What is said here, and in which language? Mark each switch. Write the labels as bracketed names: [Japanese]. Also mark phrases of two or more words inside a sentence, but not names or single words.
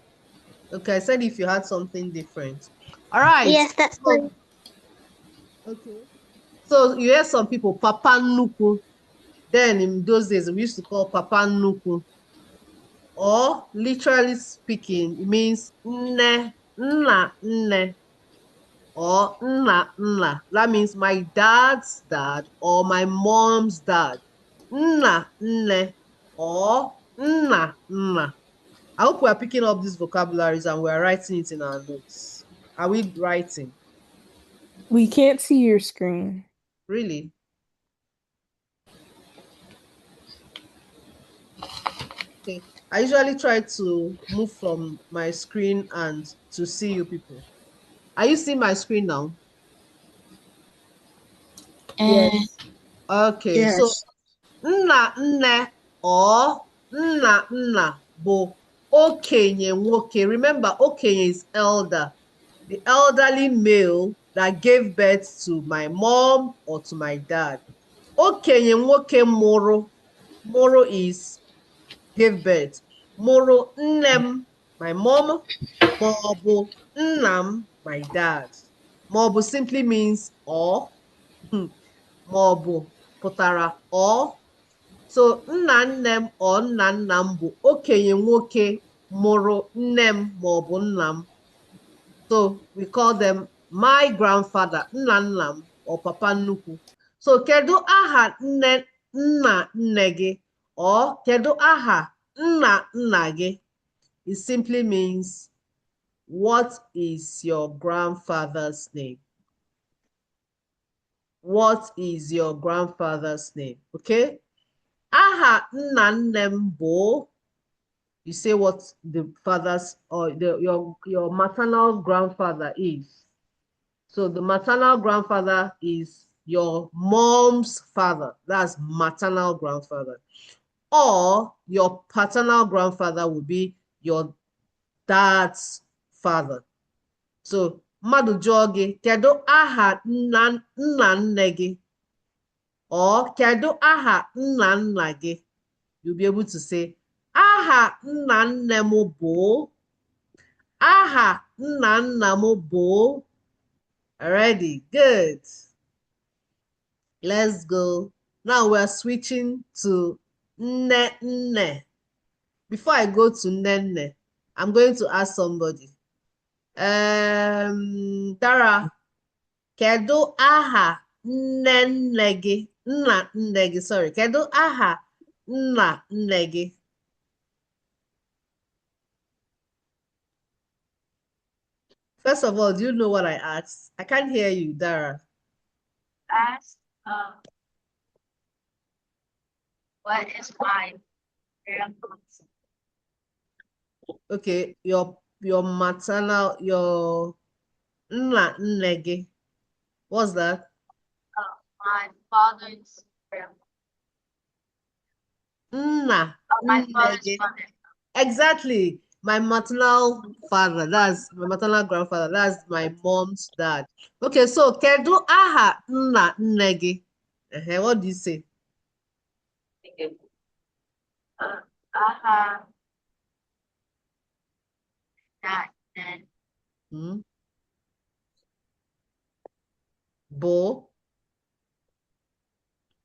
[English] Okay, I said if you had something different. All right. Yes, that's So, one. okay. So you hear some people, Papa Nuku. Then in those days, we used to call Papa Nuku. Or literally speaking, it means [Igbo] nne, nna, nne, [English] or [Igbo] nna, nna. [English] That means my dad's dad or my mom's dad. [Igbo] Nna, nne, or nna, nna. [English] I hope we are picking up these vocabularies and we are writing it in our notes. Are we writing? We can't see your screen. Really? Okay. I usually try to move from my screen and to see you people. Are you seeing my screen now? Yes. Okay, so Yes. [Igbo] nna nne or nna nna bụ okenye nwoke. [English] Remember, okenye is elder. The elderly male that gave birth to my mom or to my dad. [Igbo] Okenye nwoke mụrụ. Mụrụ [English] is gave birth. [Igbo] Mụrụ nne m, [English] my mom, [Igbo] maọbụ nna m, [English] my dad. Maọbụ simply means or. [Igbo] Maọbụ pụtara or. So nna nne m or nna nna m bụ okenye nwoke mụrụ nne m maọbụ nna m. [English] So we call them my grandfather, [Igbo] nna nna m or papa nnukwu. So kedu aha nne nna nne gị or kedu aha nna nna gị? [English] It simply means what is your grandfather's name? What is your grandfather's name? [Igbo] Okay? Aha nna nne m bụ, [English] you say what the father's or your maternal grandfather is. So the maternal grandfather is your mom's father. That's maternal grandfather. Or your paternal grandfather would be your dad's father. [Igbo] So mmadụ jụọ gị, kedu aha nna nne gị? Or kedu aha nna nna gị? [English] You'll be able to say, [Igbo] aha nna nne m bụ, aha nna nna m bụ. [English] Alrighty, good. Let's go. Now we're switching to [Igbo] nne nne. [English] Before I go to [Igbo] nne nne, [English] I'm going to ask somebody. [Igbo] Tara, kedu aha nne nne gị? Nna nne gị, sorry. Kedu aha nna nne gị? [English] First of all, do you know what I asked? I can't hear you, Dara. Ask, what is my grandma's? Okay, your maternal, your [Igbo] nna nne gị. [English] What's that? My father's grandma. [Igbo] Nna [English] My [Igbo] nne [English] father's [Igbo] gị. [English] mother. Exactly. My maternal father, that's my maternal grandfather, that's my mom's dad. [Igbo] Okay, so kedu aha nna nne gị? [English] What do you say? [Igbo] Aha. [English] Not then. Hmm? Bo.